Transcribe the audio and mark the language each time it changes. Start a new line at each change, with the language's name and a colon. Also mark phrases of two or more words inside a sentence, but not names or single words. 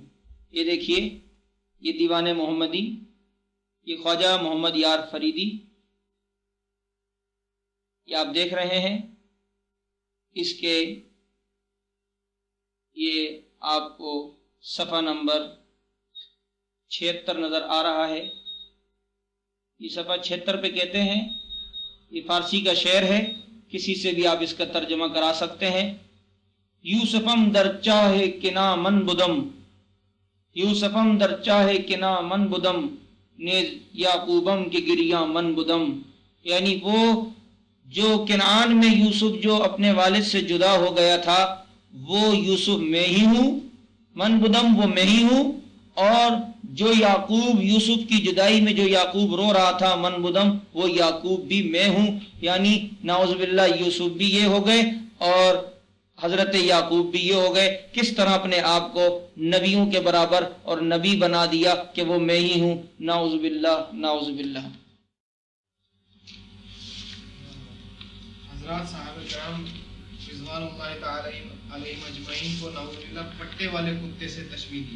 Urdu: یہ دیکھیے، یہ دیوان محمدی، یہ خواجہ محمد یار فریدی، یہ آپ دیکھ رہے ہیں، اس کے یہ آپ کو صفحہ نمبر 76 نظر آ رہا ہے۔ یہ صفحہ 76 پہ کہتے ہیں، یہ فارسی کا شعر ہے، کسی سے بھی آپ اس کا ترجمہ کرا سکتے ہیں۔
Persian: یوسفم در چاہے کنا من بدم، یوسفم در چاہے کنا من بدم، نیز یعقوبم کے گریاں من بدم، یعنی
Urdu: وہ جو کنعان میں یوسف جو اپنے والد سے جدا ہو گیا تھا وہ یوسف میں ہی ہوں،
Persian: من بدم
Urdu: وہ میں ہی ہوں، اور جو یعقوب یوسف کی جدائی میں جو یعقوب رو رہا تھا
Persian: من بدم،
Urdu: وہ یعقوب بھی میں ہوں، یعنی
Arabic: نعوذ باللہ
Urdu: یوسف بھی یہ ہو گئے اور حضرت یعقوب بھی یہ ہو گئے. کس طرح اپنے آپ کو نبیوں کے برابر اور نبی بنا دیا کہ وہ میں ہی ہوں.
Arabic: نعوذ باللہ نعوذ باللہ.
Urdu: حضرات صحابہ کرام
Arabic: رضوان اللہ تعالی علیہم اجمعین
Urdu: کو
Arabic: نعوذ باللہ
Urdu: پٹے والے کتے سے تشبیہ دی.